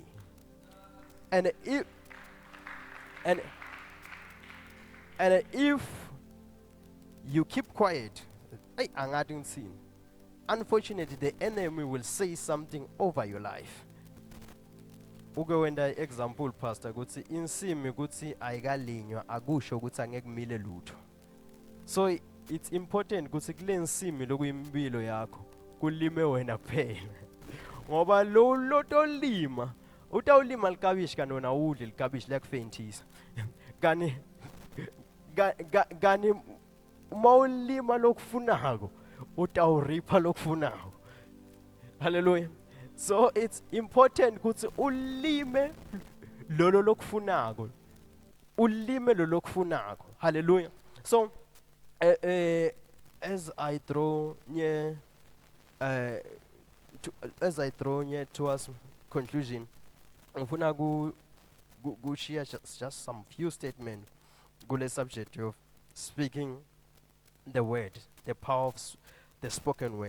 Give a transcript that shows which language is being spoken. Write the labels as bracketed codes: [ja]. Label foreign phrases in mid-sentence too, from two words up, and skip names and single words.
[en] And if you keep quiet, unfortunately the enemy will say something over your life. [zu] Ukwenza [en] example pastor [zu] ukuthi insimi ukuthi ayikalinywa akusho ukuthi angeke kumile lutho. [en] So it's important [zu] ukuthi kule nsimi lokuyimpilo yakho kulime wena kuphela. [ss] Ngoba lo lotolima utawulima likabishi kanona udle likabishi liyakufentisa. Gani mawulima lokufunako utawuripa lokufunako. Hallelujah. [en] So it's important [ss] ukuthi ulime lolo lokufunako. Ulime lolo lokufunako. Hallelujah. [en] So as I draw near towards conclusion, [ss] ngifuna ku share [en] just some few statements kule subject of speaking the word, the power of the spoken word.